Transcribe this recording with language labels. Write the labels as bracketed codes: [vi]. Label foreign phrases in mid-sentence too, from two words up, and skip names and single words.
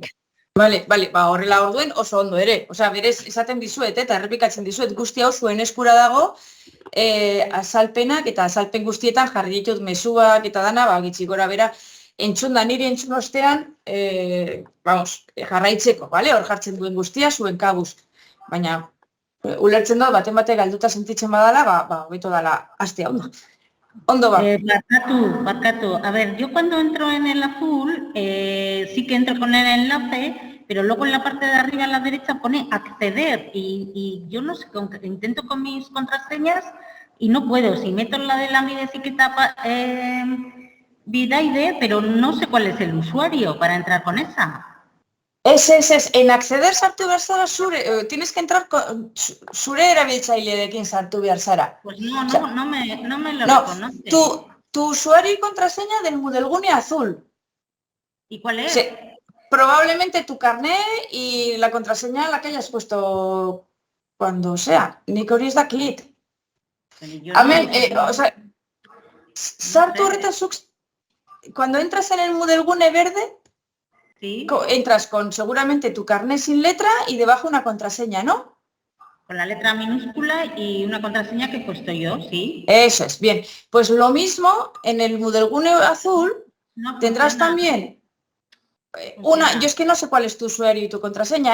[eu] Bale, horrela orduen oso ondo ere. Osea, berez, esaten dizuet eta errepikatzen dizuet guzti hau zuen eskura dago, azalpenak eta azalpen guztietan jarri ditut mezuak eta dana, gitxi gora bera, niri entzun ostean, jarraitzeko, bale? Hor jartzen duen guztia, zuen kabuz. Baina, ulertzen dut, baten bate galduta sentitzen badala, hobeto dala, astea ondo. Ondo va. Barcatu. [es] A ver, yo cuando entro en el azul, sí que entro con el enlace, pero luego en la parte de arriba a la derecha pone acceder y yo no sé, intento con mis contraseñas y no puedo. Si meto la de la mi etiqueta Bidaide, pero no sé cuál es el usuario para entrar con esa. [eu] Es. [es] En acceder [eu] sartu behar zara [es] tienes que entrar con [eu] zure erabiltzaileekin sartu behar zara. [es] Pues no me lo reconoce. Tu usuario y contraseña del Moodlegune azul. ¿Y cuál es? Sí. Probablemente tu carnet y la contraseña la que hayas puesto cuando sea. [eu] Nik hori ez dakit. Amen, [es] o sea, [eu] sartu horretan zuk, [es] cuando entras en el Moodlegune verde, sí. Entras con seguramente tu carnet sin letra y debajo una contraseña, ¿no? Con la letra minúscula y una contraseña que he puesto yo, sí. Eso es, bien. Pues lo mismo en el Moodlegune azul tendrás también yo es que no sé cuál es tu usuario y tu contraseña.